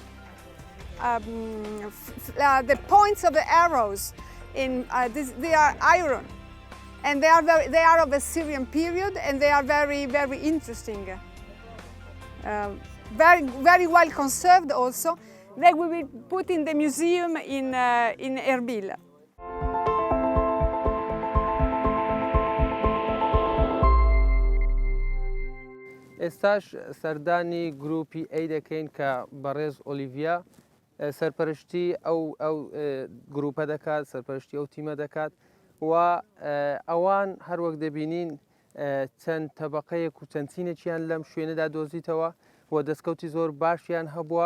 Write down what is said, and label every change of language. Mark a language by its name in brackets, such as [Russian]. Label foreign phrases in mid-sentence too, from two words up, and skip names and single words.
[English] The points of the arrows, they are iron, and they are of the Syrian period, and they are very, very interesting. Very well conserved also. They will be put in the museum in Erbil. [Central Kurdish] ئێستاش سەردانی گروپی ئەی دەکەین کە بەڕێز ئۆلیڤیا سەرپەرشتی ئەو گروپە دەکات، سەرپەرشتی ئەو تیمە دەکات و ئەوان هەروەک دەبینین چەند تەبەقەیەک و چەند چینێکیان لەم شوێنەدا دۆزیتەوە و دەستکەوتی زۆر باشیان هەبووە.